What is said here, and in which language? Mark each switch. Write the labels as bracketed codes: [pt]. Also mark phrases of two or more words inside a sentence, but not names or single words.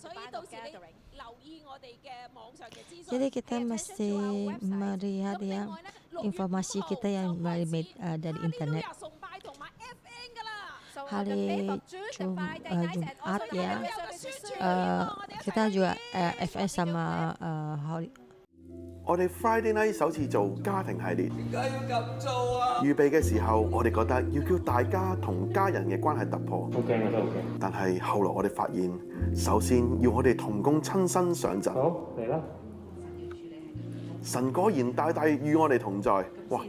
[id] Jadi kita mesti melihat ya informasi kita yang melalui dari internet. Hari Jumat ya, kita juga FN sama [yue] 我哋 Friday Night 首次做家庭系列，預備嘅時候，我哋覺得要叫大家同家人嘅關係突破。但係後來我哋發現，首先要我哋同工親身上陣。好，嚟啦！神果然大大與我哋同在，哇！